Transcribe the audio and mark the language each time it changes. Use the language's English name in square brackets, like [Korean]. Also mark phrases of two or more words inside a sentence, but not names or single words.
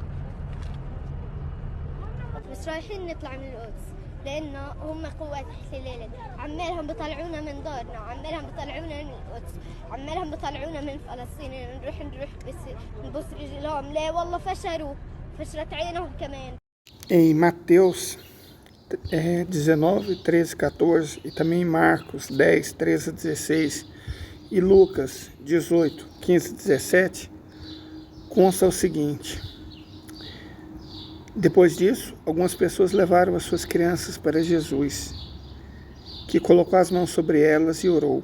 [Arabic] بس رايحين نطلع من القدس لأنه هم قوات احتلال، عمالهم بيطلعونا من دارنا، عمالهم بيطلعونا من القدس، عمالهم بيطلعونا من فلسطين. نروح بس نبص رجلهم، لا والله فشلت عينهم كمان. [Portuguese] Em Mateus 19, 13, 14 e também em Marcos 10, 13 a 16 e Lucas 18, 15 a 17, consta o seguinte: depois disso, algumas pessoas levaram as suas crianças para Jesus, que colocou as mãos sobre elas e orou.